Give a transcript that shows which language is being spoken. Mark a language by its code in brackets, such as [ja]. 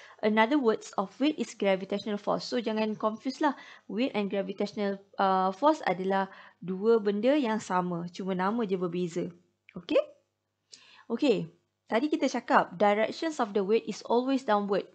[en] Another words of weight is gravitational force. [ms] So, jangan confuse lah. [en] Weight and gravitational force [ms] adalah dua benda yang sama. Cuma nama je berbeza. Okay? Okay. Tadi kita cakap [en] directions of the weight is always downward.